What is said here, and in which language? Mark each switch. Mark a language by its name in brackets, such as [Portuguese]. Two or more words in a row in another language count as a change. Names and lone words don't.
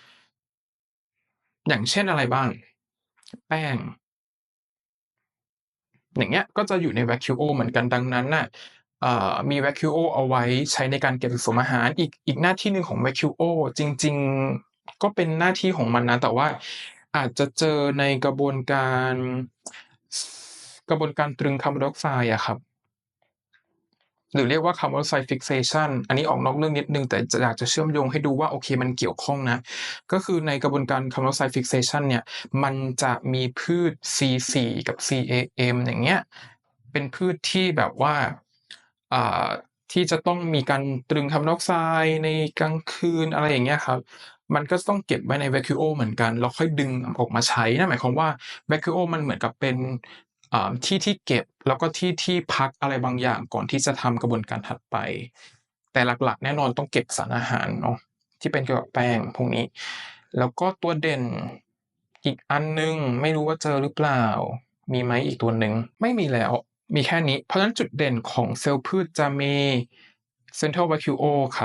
[Thai] อย่างเช่นอะไรบ้างแป้ง อย่างเงี้ยก็จะอยู่ใน vacuole เหมือนกันดังนั้นน่ะมี vacuole เอาไว้ใช้ในการเก็บสะสมอาหารอีกหน้าที่หนึ่งของ vacuole จริงๆก็เป็นหน้าที่ของมันนะแต่ว่าอาจจะเจอในกระบวนการตรึงคาร์บอนไดอ อกไซด์อะครับ หรือเรียกว่า [English] carbon monoxide fixation [Thai] อันนี้ออกนอกเรื่องนิดหนึ่งแต่อยากจะเชื่อมโยงให้ดูว่าโอเคมันเกี่ยวข้องนะก็คือในกระบวนการ [English] carbon monoxide fixation [Thai] เนี่ยมันจะมี พืช C4 กับ CAM อย่างเงี้ยเป็นพืชที่แบบว่าอ่าที่จะต้องมีการตรึงคาร์บอนไดออกไซด์ในกลางคื นอะไรอย่างเงี้ยครับมันก็จะต้องเก็บไว้ใน vacuole เหมือนกันแล้วค่อยดึงออกมาใช้นั่นหมายความว่า vacuole มันเหมือนกับเป็นที่เก็บแล้วก็ที่พักอะไรบางอย่างก่อนที่จะทำกระบวนการถัดไปแต่หลักๆแน่นอนต้องเก็บสารอาหารเนาะที่เป็นเกี่ยวกับแป้งพวกนี้แล้วก็ตัวเด่นอีกอันหนึ่งไม่รู้ว่าเจอหรือเปล่ามีไหมอีกตัวหนึ่งไม่มีแล้วมีแค่นี้เพราะฉะนั้นจุดเด่นของเซลล์พืชจะมี [English] Central Vacuole [Thai] ครับ